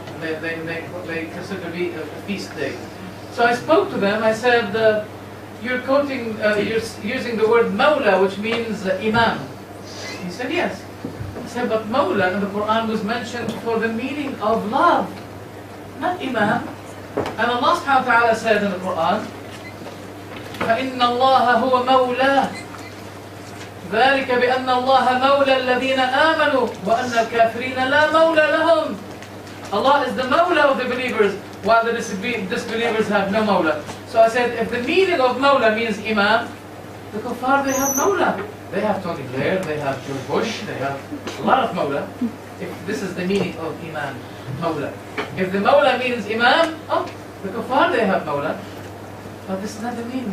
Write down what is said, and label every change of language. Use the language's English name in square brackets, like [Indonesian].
[English] They consider to be a feast day. So I spoke to them. I said, you're quoting, you're using the word Mawla, which means Imam. He said, yes. I said, but Mawla in the Quran was mentioned for the meaning of love, not Imam. And Allah subhanahu wa ta'ala said in the Quran, [Arabic] فَإِنَّ اللَّهَ هُوَ مَوْلَاهُ ذَلِكَ بِأَنَّ اللَّهَ مَوْلَى الَّذِينَ آمَنُوا وَأَنَّ الْكَافِرِينَ لَا مَوْلَى لَهُمْ. [English] Allah is the Mawla of the believers, while the disbelievers have no Mawla. So I said, if the meaning of Mawla means Imam, the Kuffar, they have Mawla. They have Tony Blair, they have George Bush, they have a lot of Mawla. If this is the meaning of Imam, Mawla. If the Mawla means Imam, oh, the Kuffar, they have Mawla. But this is not the meaning.